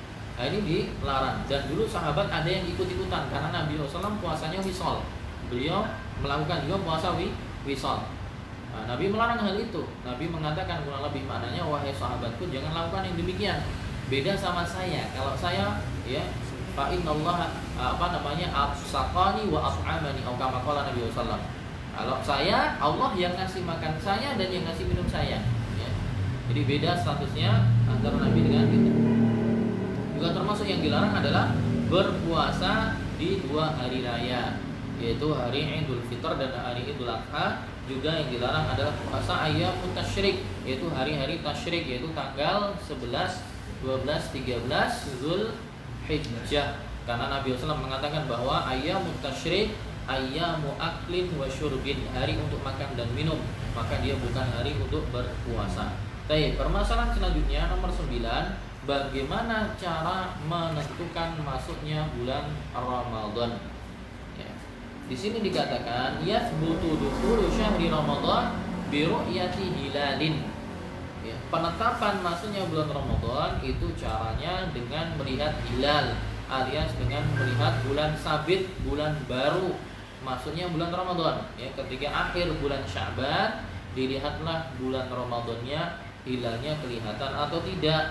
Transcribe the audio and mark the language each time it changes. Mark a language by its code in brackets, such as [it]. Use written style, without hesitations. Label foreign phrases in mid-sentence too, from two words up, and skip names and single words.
[id] Nah, ini dilarang. Dan dulu sahabat ada yang ikut-ikutan karena Nabi SAW puasanya wisol. Beliau melakukan juga puasa wisol. Nah, Nabi melarang hal itu. Nabi mengatakan kurang lebih maknanya, wahai sahabatku jangan lakukan yang demikian. Beda sama saya. Kalau saya ya [ar] فإن الله أسقاني وأطعمني [id] atau [ar] كما قال [id] Nabi SAW. Kalau saya, Allah yang ngasih makan saya dan yang ngasih minum saya ya. Jadi beda statusnya antara Nabi dengan kita. Juga termasuk yang dilarang adalah berpuasa di 2 hari raya, yaitu hari Idul Fitr dan hari Idul Adha. Juga yang dilarang adalah puasa [ar] أيام التشريق, [id] yaitu hari-hari tasyrik, yaitu tanggal 11, 12, 13 Zulhijjah. Karena Nabi SAW mengatakan bahwa [ar] أيام التشريق أيام أكل وشرب, [id] hari untuk makan dan minum, maka dia bukan hari untuk berpuasa. Baik, permasalahan selanjutnya nomor 9, bagaimana cara menentukan masuknya bulan Ramadan? Ya. Di sini dikatakan [ar] يثبت دخول شهر رمضان برؤية هلال. [id] Ya, penetapan masuknya bulan Ramadan itu caranya dengan melihat hilal, alias dengan melihat bulan sabit, bulan baru masuknya bulan Ramadan. Ya, ketika akhir bulan Sya'ban dilihatlah bulan Ramadannya, hilalnya kelihatan atau tidak.